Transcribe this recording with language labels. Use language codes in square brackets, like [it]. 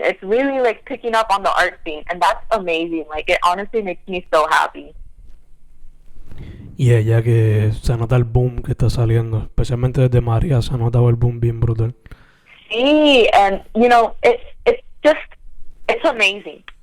[en] It's really, like, picking up on the art scene, and that's amazing. Like, it honestly makes me so happy. [es] Y ya que se nota el boom que está saliendo, especialmente desde María, se ha notado el boom bien brutal. [en] Sí, and you know, it's amazing.